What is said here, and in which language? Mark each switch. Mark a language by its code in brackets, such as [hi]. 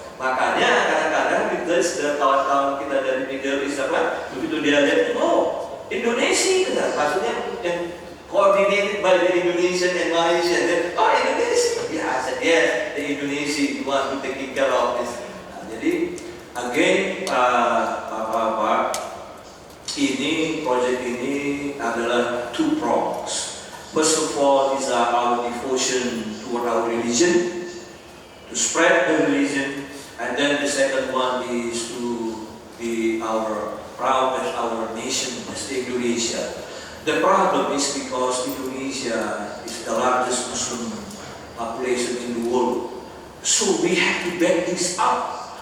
[id] Makanya kadang-kadang kita kawan-kawan kita dari Middle East begitu dia lihat, oh Indonesia, maksudnya yang [en] coordinated by the Indonesian and Malaysian. Oh Indonesia, [id] biasa dia [en] the Indonesia one who taking care of this. [id] Nah, jadi again Bapak-bapak, ini project ini adalah [en] two prongs. First of all, is our devotion toward our religion, to spread the religion, and then the second one is to be our proud as our nation, as Indonesia. The problem is because Indonesia is the largest Muslim population in the world, so we have to back this up.